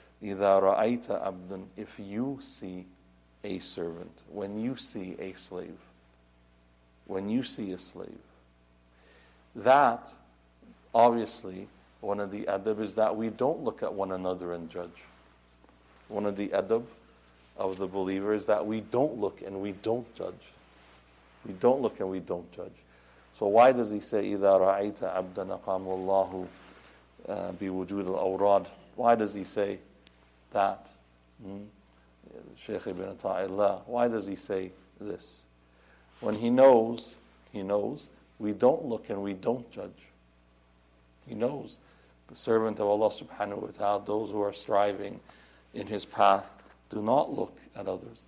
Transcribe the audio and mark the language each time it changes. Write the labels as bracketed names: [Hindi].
[Arabic] إِذَا رَأَيْتَ عَبْدًا, [English] if you see a servant, when you see a slave, when you see a slave. That, obviously, one of the adab is that we don't look at one another and judge. One of the adab of the believer is that we don't look and we don't judge. We don't look and we don't judge. So why does he say, [Arabic] إِذَا رَأَيْتَ عَبْدًا أَقَامُ اللَّهُ بِوُجُودِ الْأَوْرَادِ? [English] Why does he say that? Shaykh ibn Ata'illah, why does he say this? When he knows we don't look and we don't judge. He knows the servant of Allah subhanahu wa ta'ala, those who are striving in his path, do not look at others.